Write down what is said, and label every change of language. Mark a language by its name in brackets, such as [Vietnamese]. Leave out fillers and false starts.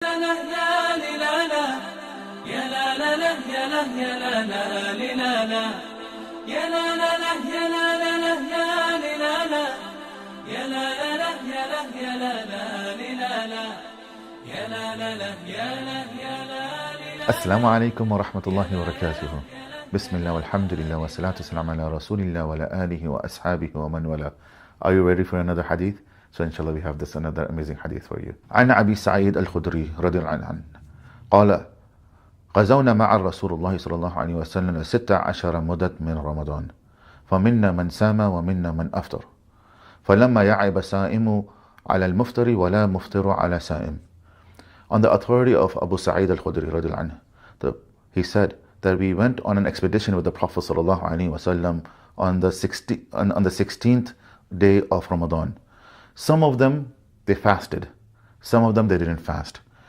[Arabic] يا لا لا لا يا لا لا لا يا لا يا لا لا لا لا يا لا لا لا يا لا لا لا يا لا لا يا لا يا لا يا لا يا لا لا لا يا لا يا لا. السلام عليكم ورحمة الله وبركاته. بسم الله والحمد لله والصلاة والسلام على رسول الله وعلى آله وأصحابه ومن والاه. [English] Are you ready for another hadith? So inshallah we have this another amazing hadith for you. [Arabic] عن أبي سعيد الخدري رضي الله عنه قال غزونا مع رسول الله صلى الله عليه وسلم 16 مدة من رمضان فمنا من سام ومنا من أفطر فلما يعب سائم على المفطر ولا مفطر على سائم. [English] On the authority of Abu Sa'id al-Khudri [Arabic] رضي الله عنه, [English] he said that we went on an expedition with the Prophet [Arabic] sallallahu alaihi wasallam [English] on the 16th day of Ramadan. Some of them they fasted, some of them they didn't fast.